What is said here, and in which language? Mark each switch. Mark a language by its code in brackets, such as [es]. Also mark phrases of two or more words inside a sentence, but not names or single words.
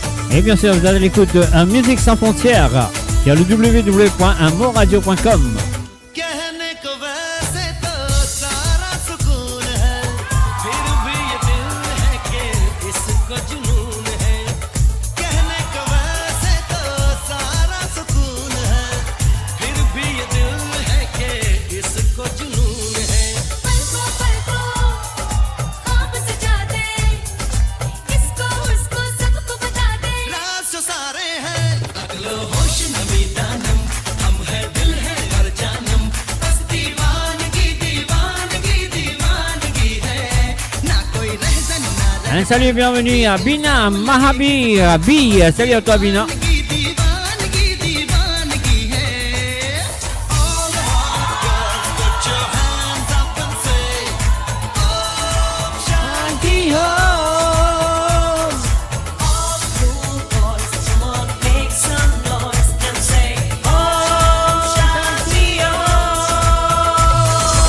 [fr] Et bien sûr, vous avez l'écoute de Musique sans frontières sur le www.amoradio.com. [hi] कहने को वैसे तो सारा सुकून है, फिर भी ये दिल है कि इसको जुनून है। कहने को वैसे तो सारा सुकून है, फिर भी ये दिल है कि इसको जुनून है। पलकों पलकों ख्वाब सजाते, इसको उसको सबको बता दे। राज जो सारे हैं अगलो होश नबी दानम, हम है दिल है और जानम, बस दीवानगी दीवानगी दीवानगी है, ना कोई रहजन ना [fr] Un salut et bienvenue à Bina Mahabir Bi. Salut à toi Bina. [hi] दीवानगी दीवानगी है। [en] All the hot girls put your hands up and say Om Shanti Om. All the cool boys, come on, make some noise and say, Om Shanti Om.